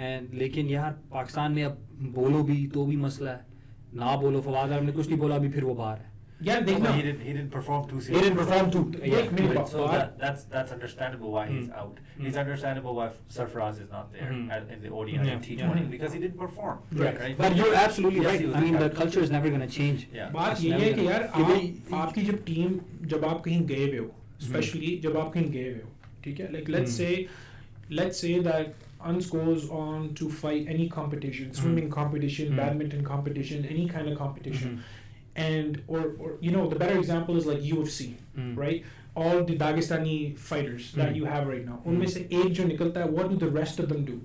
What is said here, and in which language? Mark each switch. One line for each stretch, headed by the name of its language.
Hindi: And लेकिन यार पाकिस्तान में अब बोलो भी तो भी मसला है. ना बोलो फवाद आलम ने कुछ नहीं बोला अभी फिर वो बाहर है.
English: Yeah, he didn't perform too seriously. He didn't perform too. So that's understandable why he's out. It's understandable why Sarfaraz is not there in the ODI and T20 because he didn't perform. Right. But you're absolutely right. I mean, the culture is never going to change.
Hindi: बात ये है कि यार आपकी जब team जब आप कहीं गए हुए हो, especially जब आप कहीं गए हुए हो, ठीक है?
English: Like let's say that Ans goes on to fight any competition, swimming competition, badminton competition, any kind of competition. And or the better example is like UFC, right? all the Dagestani fighters that you have right now,
Hindi: उनमें से एक जो निकलता है,
English: what do the rest of them do?